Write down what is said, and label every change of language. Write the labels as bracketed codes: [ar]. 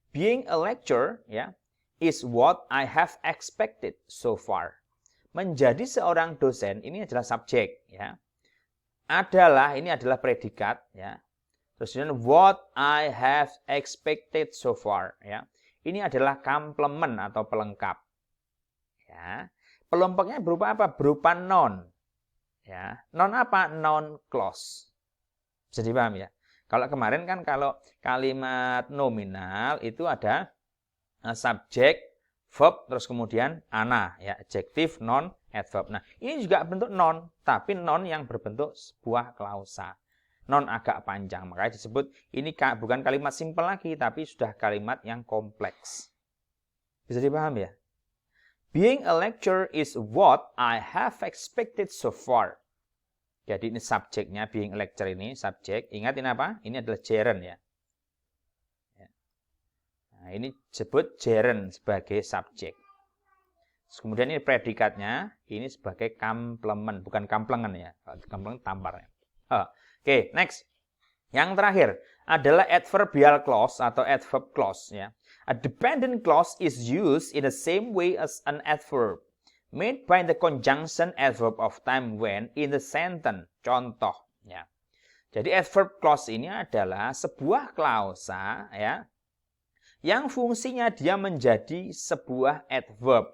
[en] Being a lecturer ya is what I have expected so far. [id] Menjadi seorang dosen ini adalah subjek ya. Ini adalah predikat ya. [en] Terus what I have expected so far ya. [id] Ini adalah complement atau pelengkap. Ya. Pelengkapnya berupa apa? Berupa noun. Ya, non apa? Non clause. Bisa dipahami ya? Kalau kemarin kan kalau kalimat nominal itu ada subjek, verb, terus kemudian ana, ya, adjektif, noun, adverb. Nah, ini juga bentuk noun, tapi noun yang berbentuk sebuah klausa. Noun agak panjang, makanya disebut ini bukan kalimat simpel lagi, tapi sudah kalimat yang kompleks. Bisa dipahami ya? [en] Being a lecturer is what I have expected so far. [id] Jadi ini subjeknya, [en] being a lecturer [id] ini subjek. Ingat ini apa? Ini adalah gerund ya. Nah, ini disebut gerund sebagai subjek. Kemudian ini predikatnya, ini sebagai complement, bukan kamplengan ya. Complement tampar ya. Oke, next. Yang terakhir adalah adverbial clause atau adverb clause ya. [en] A dependent clause is used in the same way as an adverb, made by the conjunction adverb of time when in the sentence. [id] Contoh ya. Jadi adverb clause ini adalah sebuah klausa ya yang fungsinya dia menjadi sebuah adverb.